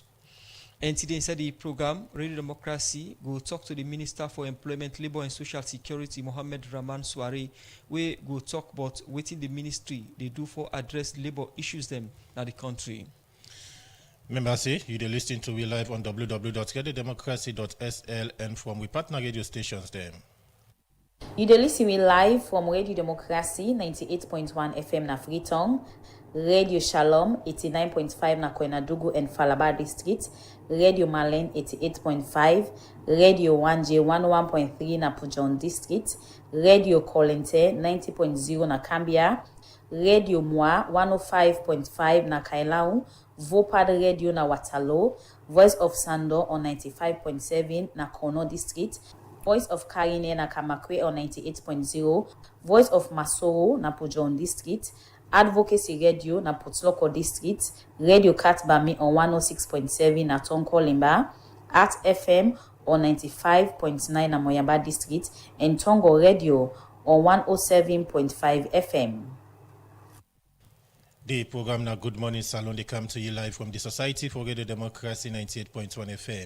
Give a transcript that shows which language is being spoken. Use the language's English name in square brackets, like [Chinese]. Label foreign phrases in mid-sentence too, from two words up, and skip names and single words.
[Krio] And today inside the program, Radio Democracy go talk to the Minister for Employment, Labour and Social Security, Mohammed Rahman Soare, where go talk about what the ministry they do for address labour issues them in the country. Remember, say you dey listen to we live on www.radiodemocracy.sl and from we partner radio stations them. You dey listen me live from Radio Democracy 98.1 FM na Freetown, Radio Shalom 89.5 na Koenadugu and Falaba District, Radio Malen 88.5, Radio 1J 11.3 na Pujon District, Radio Kolente 90.0 na Cambia, Radio Moi 105.5 na Kailau, Vopad Radio na Watalo, Voice of Sando on 95.7 na Kono District, Voice of Karine na Kamakwe on 98.0, Voice of Masoro na Pujon District, Advocacy Radio na Putloko District, Radio Katbami on 106.7 na Tonko Limba, Art FM on 95.9 na Moyamba District, and Tongo Radio on 107.5 FM. The program now Good Morning Salon, they come to you live from the Society for Radio Democracy 98.1 FM.